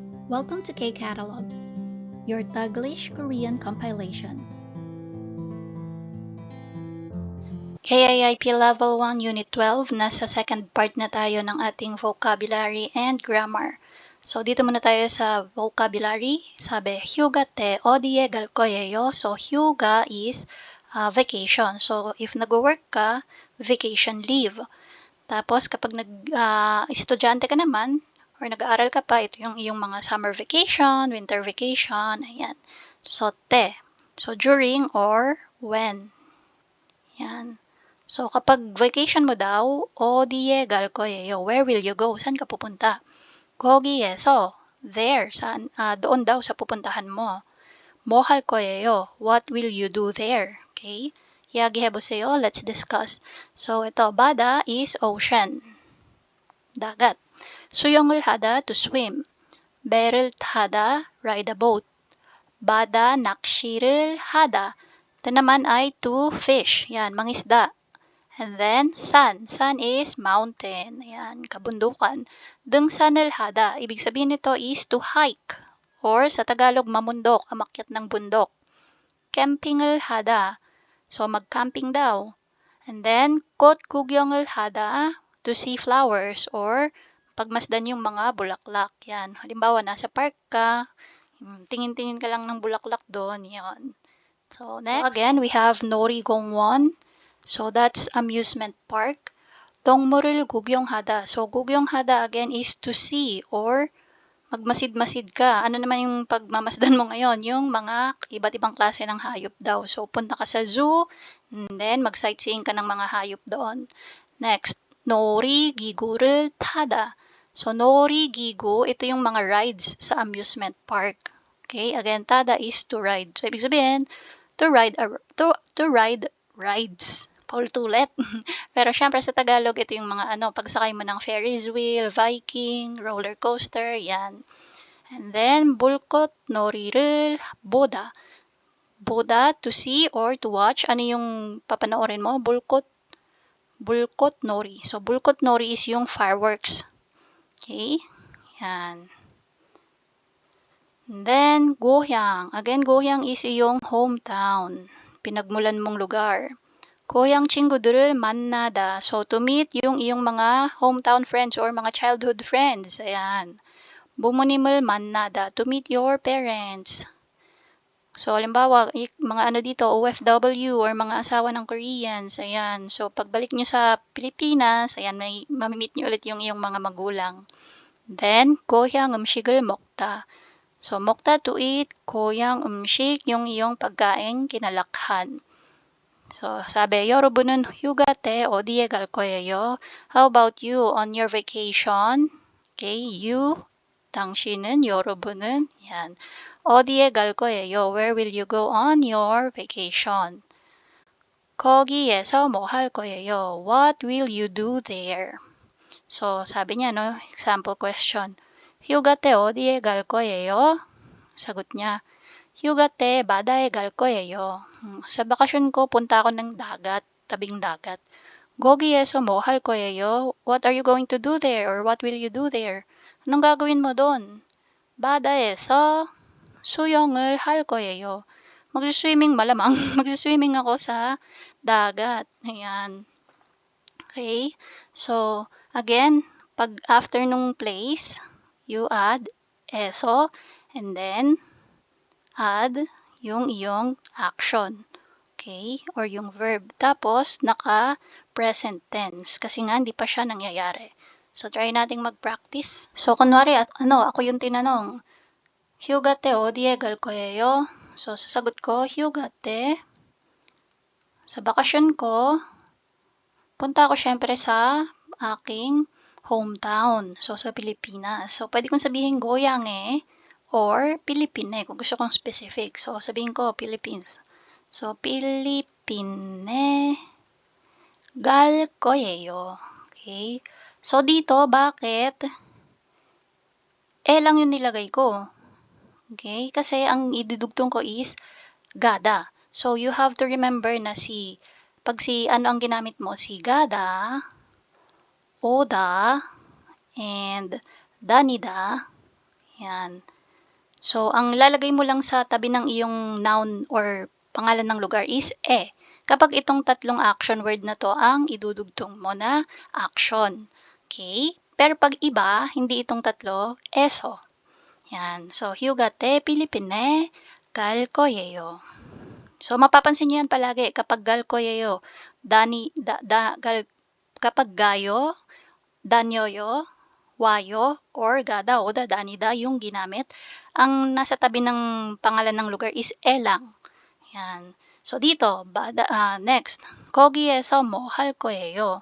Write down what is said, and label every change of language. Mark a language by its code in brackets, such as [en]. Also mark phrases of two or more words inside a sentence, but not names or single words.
[en] Welcome to K-Catalog, your Taglish Korean compilation. KIIP Level 1 Unit 12, [tl] nasa second part na tayo ng ating vocabulary and grammar. So, dito muna tayo sa vocabulary. [ko] Sabi, 휴가 때 어디에 갈 거예요? [en] So, hyuga is vacation. [tl] So, if nag-work ka, [en] vacation leave. [tl] Tapos, kapag estudyante ka naman, or nag-aaral ka pa, ito yung iyong mga [en] summer vacation, winter vacation, [tl] ayan. [en] So, te. So, during or when. [tl] Yan. So, kapag vacation mo daw, [ko] 어디에 갈 거예요? [en] Where will you go? [tl] Saan ka pupunta? 거기에서, there, doon daw sa pupuntahan mo. [ko] 뭐 할 거예요? [en] What will you do there? Okay? 이야기해보세요. Let's discuss. So, ito, 바다 is ocean. [ko] 다gat. 수영을 하다, [en] to swim. [ko] 배를 타다, [en] ride a boat. [ko] 바다 낚시를 하다. [tl] Ito naman ay [en] to fish. [tl] Yan, mangisda. [en] And then, san. San is mountain. [tl] Yan, kabundukan. [ko] 등산을 하다. [tl] Ibig sabihin nito is [en] to hike. [tl] Or sa Tagalog, mamundok, amakyat ng bundok. [ko] 캠핑을 하다. [tl] So, mag-camping daw. [en] And then, [ko] 꽃 구경을 하다, [en] to see flowers or [tl] pagmasdan yung mga bulaklak. [en] Yan. [tl] Halimbawa, nasa park ka, tingin-tingin ka lang ng bulaklak doon. Yan. [en] So, next, so again, we have 놀이공원. So, that's amusement park. [ko] 동물을 구경하다. [en] So, 구경하다 again is to see or [tl] magmasid-masid ka. Ano naman yung pagmamasdan mo ngayon? Yung mga iba't ibang klase ng hayop daw. So, punta ka sa zoo, and then mag-sightseeing ka ng mga hayop doon. [en] Next, [ko] 놀이기구를 타다. So, 놀이기구, [tl] ito yung mga rides sa amusement park. [en] Okay, again, tada is to ride. So, [tl] ibig sabihin, [en] to ride rides. [tl] Paulit-ulit. Pero syempre sa Tagalog, ito yung mga pagsakay mo ng Ferris wheel, Viking, roller coaster, yan. [en] And then, [ko] 불꽃 놀이를 보다. 보다, [en] to see or to watch. [tl] Ano yung papanoorin mo? [ko] 불꽃 놀이. [en] So, [ko] 불꽃 놀이 [en] is yung fireworks. Okay? Yan. And then, gohyang. Again, gohyang is yung hometown. [tl] Pinagmulan mong lugar. [ko] 고향 친구들을 만나다. [en] So, to meet [tl] yung iyong mga [en] hometown friends or [tl] mga [en] childhood friends. [tl] Ayan. [ko] 부모님을 만나다. [en] To meet your parents. So, [tl] halimbawa, mga dito, OFW or mga asawa ng Koreans. Ayan. So, pagbalik nyo sa Pilipinas, ayan, may mamimit nyo ulit yung iyong mga magulang. [en] Then, [ko] 고향 음식을 먹다. [en] So, 먹다 to eat. [ko] 고향 음식, [tl] yung iyong pagkain kinalakhan. So, sabi, [ko] 여러분은 휴가 때 어디에 갈 거예요? [en] How about you on your vacation? Okay, you, [ko] 당신은, 여러분은, yan. 어디에 갈 거예요? [en] Where will you go on your vacation? [ko] 거기에서 뭐 할 거예요? [en] What will you do there? So, [tl] sabi niya, [en] example question. [ko] 휴가 때 어디에 갈 거예요? [tl] Sagot niya, [ko] 휴가 때 바다에 갈 거예요. [tl] Sa bakasyon ko, punta ako ng dagat, tabing dagat. [ko] 거기에서 뭐 할 거예요? [en] What are you going to do there? Or what will you do there? [tl] Anong gagawin mo doon? [ko] 바다에서 수영을 할 거예요. [tl] Mag-swimming malamang. Mag-swimming ako sa dagat. [en] Ayan. Okay. So, again, pag after nung place, you add eso, and then add [tl] yung iyong [en] action. Okay? Or yung verb. [tl] Tapos, naka-present tense. Kasi nga, hindi pa siya nangyayari. So, try nating mag-practice. So, kunwari, ako yung tinanong. [ko] 휴가 때 어디에 갈 거예요? [tl] So, sasagot ko, [ko] 휴가 때, [tl] sa bakasyon ko, punta ako syempre sa aking hometown. So, sa Pilipinas. So, pwede kong sabihin goyang에 or Pilipine kung gusto kong specific. So, sabihin ko Philippines. [ko] So, Pilipine 갈 거예요. [en] Okay? [tl] So, dito, bakit? Lang yung nilagay ko. Okay? Kasi ang idudugtong ko is gada. So, you have to remember na pag ang ginamit mo, si gada, oda, and danida, yan. So, ang lalagay mo lang sa tabi ng iyong noun or pangalan ng lugar is e. Kapag itong tatlong action word na to ang idudugtong mo na action. [en] Okay? [tl] Pero pag iba, hindi itong tatlo, eso. [ko] Yan. So, 휴가 때 필리핀 갈 거예요. [tl] So, mapapansin nyo yan palagi kapag [ko] 갈 거예요, [tl] kapag gayo, danyoyo, wayo, or gada o dadanida yung ginamit. Ang nasa tabi ng pangalan ng lugar is e lang. Yan. So, dito, next, [ko] 거기에서 뭐 할 거예요?